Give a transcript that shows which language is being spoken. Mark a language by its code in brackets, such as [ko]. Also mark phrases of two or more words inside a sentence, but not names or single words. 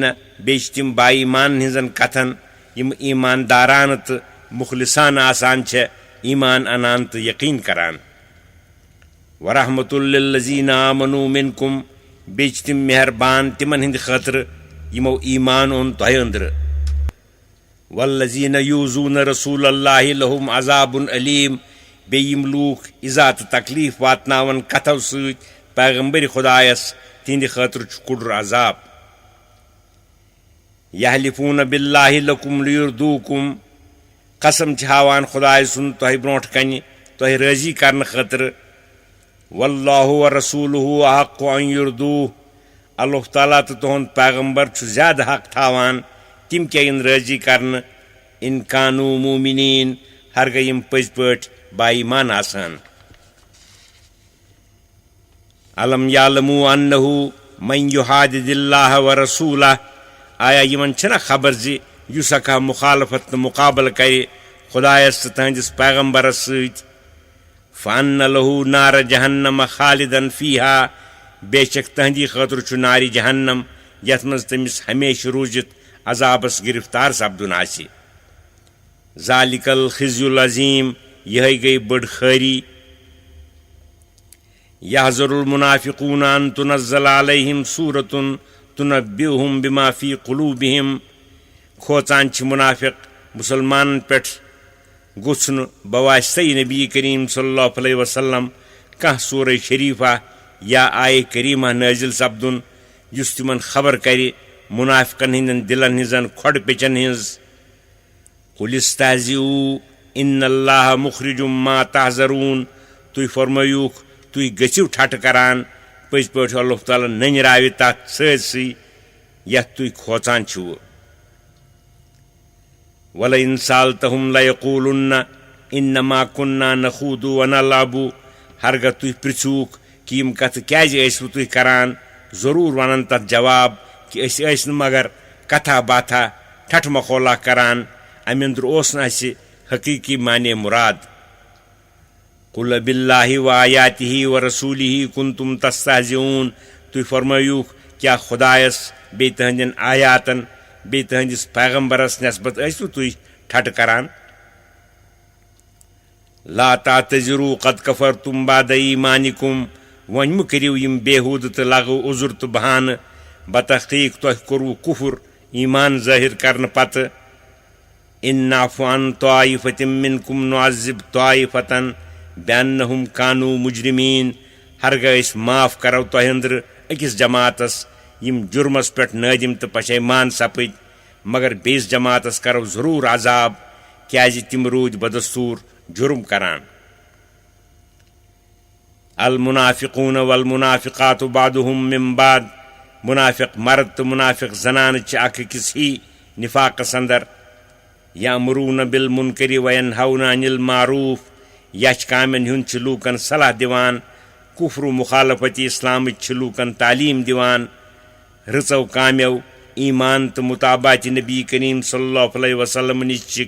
[ks] بیٚیہِ چھِ تم با ایمان ہنزن کتھن یم ایمانداران تو مخلصان آسان چھ ایمان انان تو یقین کران. [ar] ورحمۃ للذین آمنوا منکم. [ks] بیٚیہِ چھِ تم مہربان تمن ہند خاطر یمو ایمان اوٚن تۄہہِ أنٛدرٕ. [ar] والذین یؤذون رسول اللہ لہم عذاب علیم. [ks] بیٚیہِ یم لوٗکھ اِزا تہٕ تکلیف واتناون کتھو سۭتۍ پیغمبر خدایس تہنٛدِ خاطرٕ چھُ کُڑُر عذاب. [ar] یحلفون باللہ لکم لیردوکم. [ks] قسم چھ ہاوان خدائے سُنٛد تۄہہِ برونٛٹھ کنہِ تۄہہِ رٲضی کرنہٕ خٲطرٕ. [ar] واللہ ورسولہ احق ان یردوہ. [ks] اللہ تعالیٰ تہٕ تُہُنٛد پیغمبر چھُ زیادٕ حق تھاوان تم کیٛاہ یِن رٲضی کرنہٕ. [ar] ان کانوا مومنین. [ks] ہرگاہ یم پٔزۍ پٲٹھۍ با ایمان آسان. [ar] علم یعلموا انہ من یحادد اللہ ورسولہ. [ks] آیا یمن چھنا خبر زِ یُس اکھا مخالفت تہٕ مقابلہٕ کرِ خدایس تہٕ تہنٛدِس پیغمبرس سۭتۍ. [ar] فان لہ نار جہنم خالدن فیہا. [ks] بے شک تہندی خاطر چھُ نارِ جہنم یتھ منٛز تٔمِس ہمیشہ روٗزِتھ عذابس گرفتار سپدُن آسہِ. [ar] ذالک الخزی العظیم. [ks] یہے گئی بٔڑ خٲری. [ar] یحذر المنافقون ان تنزل علیہم سورۃ تنبئہم بما فی قلوبہم. [ks] کھوژان چھِ منافق مسلمانن پٮ۪ٹھ گوٚژھ نہٕ بواسطے نبی کریم [ar] صلی اللہ علیہ وسلم [ks] کانٛہہ سورہ شریفہ یا آیہ کریمہ نٲزِل سپدُن یُس تمن خبر کرِ منافقن ہندین دلن ہنزن کھۄڈ پیچن ہنز. [ar] قل استہزئوا ان اللہ مخرج ما تحذرون. [ks] تُہۍ فرمٲیوٗکھ تُہۍ گٔژھِو ٹھٹھٕ کران پٔزۍ پٲٹھۍ اللہ تعالیٰ ننراوِ تتھ سٲرسٕے یتھ تُہۍ کھوژان چھِوٕ. [ar] ولئن سألتهم لیقولن انما كنا نخوض ونلعب. [ks] ہرگاہ تُہۍ پرژھوُکھ کہ یم کتھٕ کیٛازِ ٲسوٕ تُہۍ کران ضروٗر ونن تتھ جواب کہ أسۍ ٲسۍ نہٕ مگر کتھا باتھا ٹھٹھٕ مخولہ کران. امہِ انٛدر اوس نہٕ اسہِ حقیٖقی معنے مراد. [ar] قل باللہ وآیاتہ ورسولہ کنتم تستہزئون. [ks] تُہۍ فرمٲیوٗکھ کیٛاہ خدایس بیٚیہِ تہنٛدٮ۪ن آیاتن بیٚیہِ تہنٛدِس پیغمبرس نسبت ٲسوٕ تُہۍ ٹھٹھٕ کران. [ar] لا تعتذروا قد کفرتم بعد ایمانکم. [ks] وۄنۍ مہٕ کٔرِو یم بےحوٗدٕ تہٕ لغو عذر تہٕ بہانہٕ. بتحقیق تۄہہِ کوٚروٕ کُفُر ایمان ظٲہر کرنہٕ پتہٕ. [ar] ان نعفو عن طائفة منکم نعذب طائفة بأنہم کانوا مجرمین. [ks] ہرگاہ أسۍ معاف کرو تۄہہِ أنٛدرٕ أکِس جماعتس یم جُرمس پٮ۪ٹھ نٲدِم تہٕ پشیمان سپٕدۍ مگر بیٚیِس جماعتس کرو ضروٗر عذاب کیٛازِ تِم روٗدۍ بدستوٗر جُرم کران. [ar] المنافقون والمنافقات بعضهم من بعض. [ks] منافق مرد تہٕ منافق زنانہٕ چھِ اکھ أکِس ہی نفاقس اندر. [ar] يأمرون بالمنكر وينهون عن المعروف [ks] یَش کامن ہنٛد چھ لوٗکن صلاح دِوان کُفر مخالفتِ اسلام چھ لوٗکن تعلیم دِوان رٕچو کامیو ایمان تہٕ متابعت نبی کریم [ar] صلی اللہ علیہ وسلم [ks] نِشچِک